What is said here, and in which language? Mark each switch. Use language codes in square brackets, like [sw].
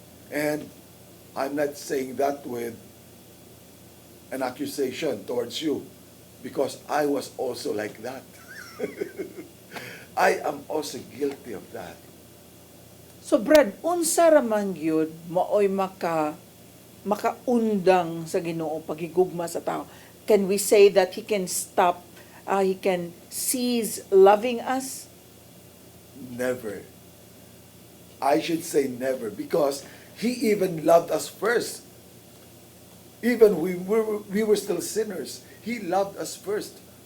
[en] And I'm not saying that with an accusation towards you, because I was also like that. I am also guilty of that. [ceb] So Brad, unsa ra man gyud maoy makaundang sa Ginoo paghigugma sa tao? [en] Can we say that he can stop, he can cease loving us? Never. I should say never, because he even loved us first. Even we were still sinners, he loved us first.